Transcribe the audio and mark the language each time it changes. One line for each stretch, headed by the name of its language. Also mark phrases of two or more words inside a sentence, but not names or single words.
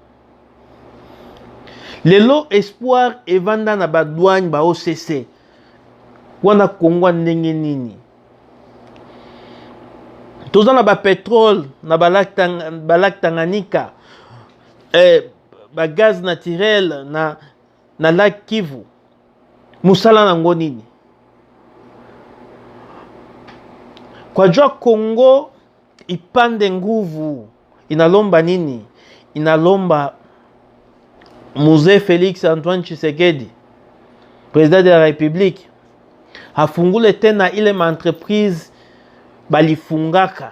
Lingala: lelo espoir evanda na ba douane ba OCC wana Kongo ndenge nini toza na ba pétrole na ba lac Tanganyika ba
French: gaz naturel
Lingala: na lac Kivu musala nango nini
Swahili: kwa jua Kongo ipande nguvu inalomba nini inalomba Mzee Félix Antoine Tshisekedi
French: président de la République
Swahili: afungule tena ile entreprise balifungaka.